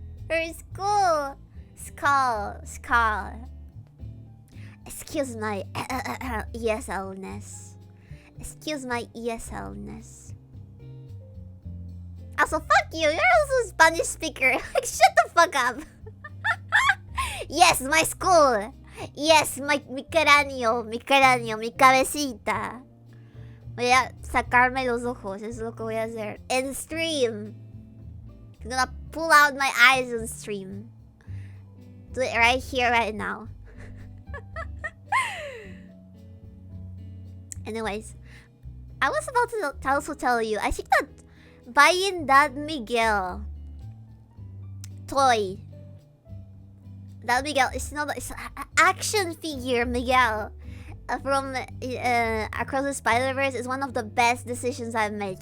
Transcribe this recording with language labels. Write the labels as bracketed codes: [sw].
[en] Her school. Skull. Excuse my ESL-ness. Excuse my ESL-ness. Also, fuck you. You're also a Spanish speaker. Like, shut the fuck up. Yes, my school. [es] Yes, mi cráneo, mi cabecita. Voy a sacarme los ojos, es lo que voy a hacer. En stream. [en] I'm gonna pull out my eyes on stream. Do it right here, right now. Anyways, I was about to also tell you, I think that buying that Miguel toy, that Miguel is not it's an action figure Miguel from Across the Spider-Verse is one of the best decisions I've made.